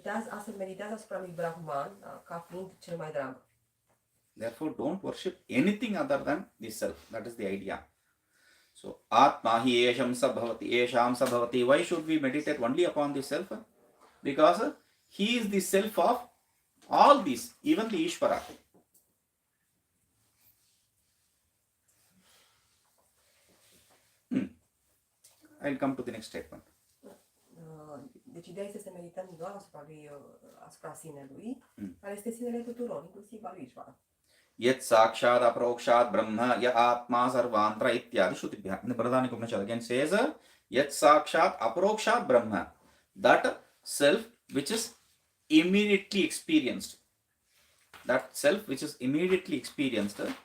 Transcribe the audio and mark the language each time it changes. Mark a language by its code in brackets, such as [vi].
[ro] Astfel meditează asupra lui Brahman ca fiind cel mai drag. [en] Therefore, don't worship anything other than the self. That is the idea. So, [sa] Atma hi esham sabhavati. [en] Why should we meditate only upon the self? Because he is the self of all these, even the Ishvara. I'll come to the next statement. [ro] Deci ideea este să medităm doar asupra sinelui, care este sinele tuturor, inclusiv al lui Ishvara. [sa] Yet sakshat aprokshat brahma ya atma sarvantra ityadi shutibhya. [en] The Bradhanika Upanishad again says, [sa] yet sakshat aprokshat brahma, [en] that self which is immediately experienced. That self which is immediately experienced,